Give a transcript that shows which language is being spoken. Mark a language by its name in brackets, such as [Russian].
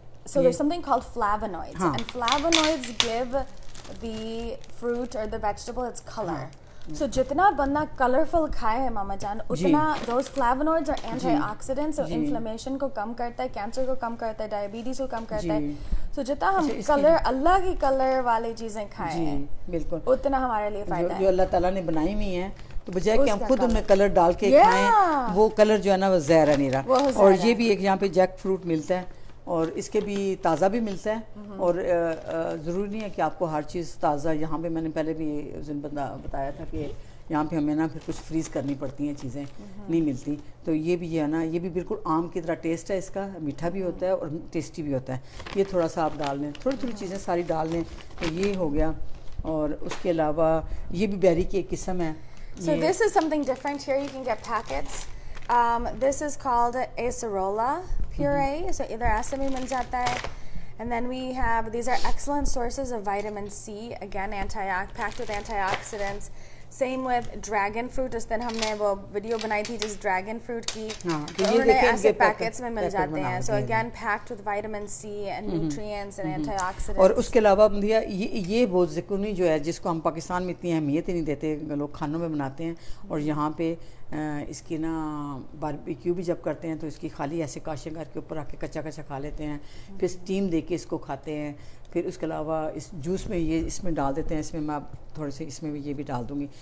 [English] So there's something called flavonoids, and flavonoids give the fruit or the vegetable its color. [Urdu] So jitna banda colorful khaye hai Mama Jaan, utna [English] those flavonoids are antioxidants, [Urdu] so inflammation ko kam karta hai, cancer ko kam karta hai, diabetes ko kam karta hai. So jitna hum color Allah ki color wale cheezein khaye hain, بالکل اتنا ہمارے لیے فائدہ ہے. جو اللہ تعالیٰ نے بنائی ہوئی ہیں تو بجائے کہ ہم خود ان میں کلر ڈال کے کھائیں وہ کلر جو ہے نا وہ زہر ہے نہیں رہا. اور یہ بھی ایک یہاں پہ جیک فروٹ ملتا ہے اور اس کے بھی تازہ بھی ملتا ہے اور ضروری نہیں ہے کہ آپ کو ہر چیز تازہ. یہاں پہ میں نے پہلے بھی بتایا تھا کہ یہاں پہ ہمیں نا پھر کچھ فریز کرنی پڑتی ہیں چیزیں نہیں ملتی. تو یہ بھی ہے نا یہ بھی بالکل آم کی طرح ٹیسٹ ہے اس کا, میٹھا بھی ہوتا ہے اور ٹیسٹی بھی ہوتا ہے. یہ تھوڑا سا آپ ڈال لیں, تھوڑی تھوڑی چیزیں ساری ڈال لیں تو یہ ہو گیا. اور اس کے علاوہ یہ بھی بیری کی ایک قسم ہے. [English] So this is something different here. You can get packets. This is called acerola puree. [Urdu] So ادھر ایسے بھی مل جاتا ہے. [English] And then we have, these are excellent sources of vitamin C. Again, packed with antioxidants. Same with dragon fruit. [Urdu] اس دن ہم نے وہ video بنائی تھی جس ڈریگن فروٹ کی, انہوں نے ایسے پیکٹس میں مل جاتے ہیں. [English] So again, packed with vitamin C and nutrients and antioxidants. [Urdu] اور اس کے علاوہ یہ بہت زکونی جو ہے جس کو ہم پاکستان میں اتنی اہمیت ہی نہیں دیتے, لوگ کھانوں میں بناتے ہیں اور یہاں پہ اس کی نا باربیکیو بھی جب کرتے ہیں تو اس کی خالی ایسے کاشیں کر کے اوپر آ کے کچا کچا کھا لیتے ہیں, پھر اسٹیم دے کے اس کو کھاتے ہیں. پھر اس کے علاوہ اس جوس میں یہ اس میں ڈال دیتے ہیں. اس میں میں تھوڑے سے اس میں بھی یہ بھی ڈال دوں گی.